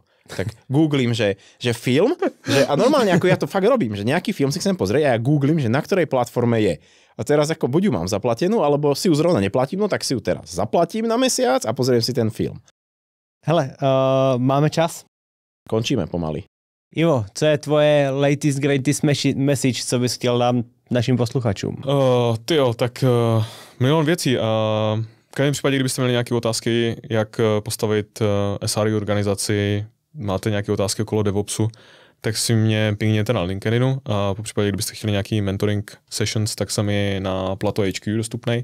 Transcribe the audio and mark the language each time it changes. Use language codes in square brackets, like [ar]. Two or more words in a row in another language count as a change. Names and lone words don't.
[sk] Tak googlím, že film, a normálne ako ja to fakt robím, že nejaký film si chcem pozrieť a ja googlím, že na ktorej platforme je. A teraz ako buď ju mám zaplatenú, alebo si ju zrovna neplatím, no tak si ju teraz zaplatím na mesiac a pozriem si ten film. [cs] Hele, máme čas? [sk] Končíme pomaly. [cs] Ivo, co je tvoje [en] latest greatest message, [cs] co bys chtěl dát našim posluchačům? Tak milion věcí. V každém případě, kdybyste měli nějaké otázky, jak postavit SRE organizaci, máte nějaké otázky okolo DevOpsu, tak si mě pingněte na LinkedInu a po případě, kdybyste chtěli nějaký [en] mentoring sessions, [cs] tak jsem je na Plato HQ dostupnej.